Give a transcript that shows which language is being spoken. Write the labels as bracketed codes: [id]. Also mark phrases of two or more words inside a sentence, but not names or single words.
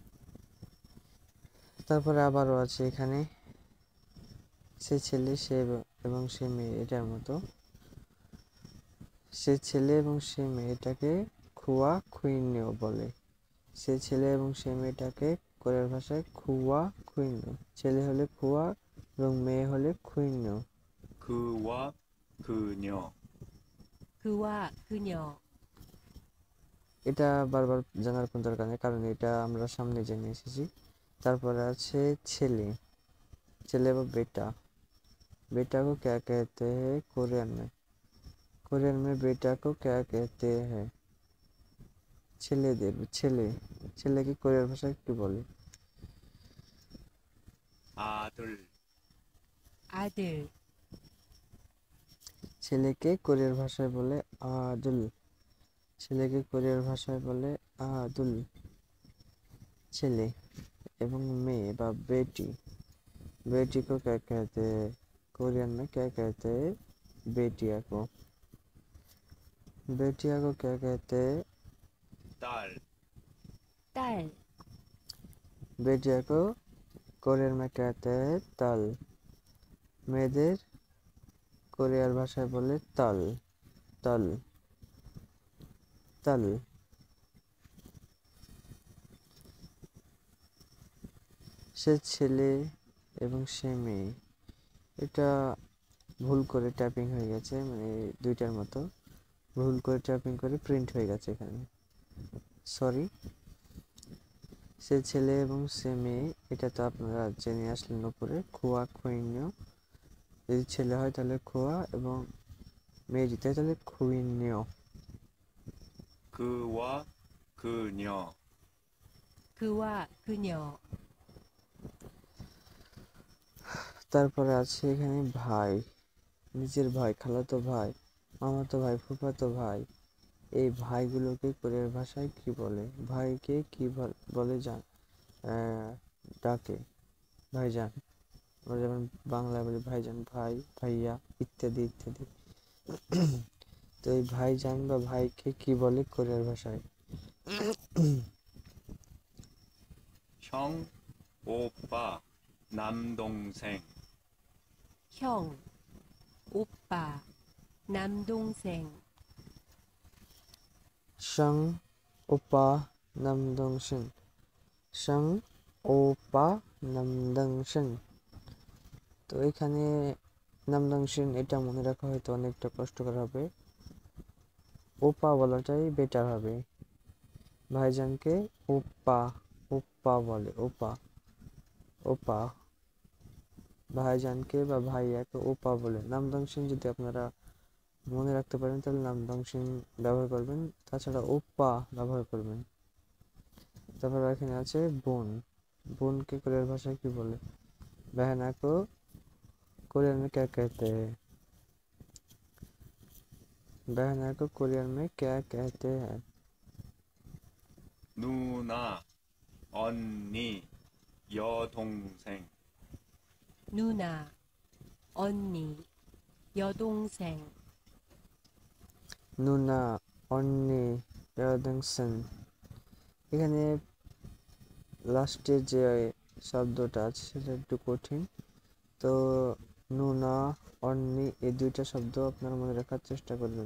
[bn] তারপরে আবারও আছে এখানে সে ছেলে সে এবং সে মেয়ে এটার মতো। সে ছেলে এবং সে মেয়েটাকে [ko] 그와 그녀 [bn] বলে। সে ছেলে এবং সে মেয়েটাকে কোরিয়ার ভাষায় [ko] 그와 그녀. [bn] ছেলে হলে খুয়া এবং মেয়ে হলে খুইন্যো। [ko] 그와 그녀 그와 그녀 [bn] এটা বারবার জানার কোনো দরকার নেই, কারণ এটা আমরা সামনে জেনে এসেছি। তারপরে আছে ছেলে, ছেলে বা বেটা। [hi] बेटा को क्या कहते हैं कोरियन में बेटा को क्या कहते हैं? [bn] ছেলেদের ছেলে, ছেলেকে কোরিয়ার ভাষায় কি বলে? [ko] 아들 아들 [bn] ছেলেকে কোরিয়ার ভাষায় বলে আদুল। ছেলেকে কোরিয়ার ভাষায় বলে আদুল। ছেলে এবং মেয়ে বা [hi] बेटी, बेटी को क्या कहते हैं? कोरियन में क्या कहते हैं बेटिया को? बेटिया को क्या कहते हैं? [ko] 딸 딸 [hi] बेटिया को कोरियन में कहते हैं तल। [bn] মেয়েদের কোরিয়ার ভাষায় বলে তল, তল, তল। সে ছেলে এবং সে মেয়ে, এটা ভুল করে ট্যাপিং হয়ে গেছে, মানে দুইটার মতো ভুল করে ট্যাপিং করে প্রিন্ট হয়ে গেছে এখানে, সরি। সে ছেলে এবং সে মেয়ে, এটা তো আপনারা জেনে আসলেন উপরে। [ko] 그와 그녀, [bn] যদি ছেলে হয় তাহলে খুয়া এবং মেয়ে যদি হয় তাহলে খুইন্যো। [ko] 그와 그녀 그와 그녀 [bn] তারপরে আছে এখানে ভাই, নিজের ভাই, খালাতো ভাই, মামাতো ভাই, ফুফাতো ভাই। এই ভাইগুলোকে কোরিয়ার ভাষায় কি বলে? ভাইকে কি বলে ডাকে? ভাইজান। আমরা যেমন বাংলায় বলি ভাইজান, ভাই, ভাইয়া ইত্যাদি ইত্যাদি। তো এই ভাইজান বা ভাইকে কি বলে কোরিয়ার ভাষায়? [ko] 형 오빠 남동생 형 오빠 남동생 형 오빠 남동생, 형 오빠 남동생. [bn] তো এখানে নামদংশন, এটা মনে রাখা হয়তো অনেকটা কষ্টকর হবে। ওপা বলাটাই বেটার হবে। ভাইজানকে ওপা, ওপা বলে, ওপা, ওপা। ভাইজানকে বা ভাইয়াকে ওপা বলে। নামদংশন যদি আপনারা মনে রাখতে পারেন তাহলে নামদংশন ব্যবহার করবেন, তাছাড়া ওপা ব্যবহার করবেন। তারপর এখানে আছে বোন। বোনকে কোরিয়ার ভাষায় কি বলে? [hi] बहना को कोरियन में क्या कहते हैं? बहना को कोरियन में क्या कहते हैं? [ko] 누나 언니 여동생 누나 언니 여동생 누나, 언니, 여동생. [bn] এখানে লাস্টে যে শব্দটা আছে সেটা একটু কঠিন, তো নুনা, অন্নি এই দুইটা শব্দ আপনারা মনে রাখার চেষ্টা করবেন।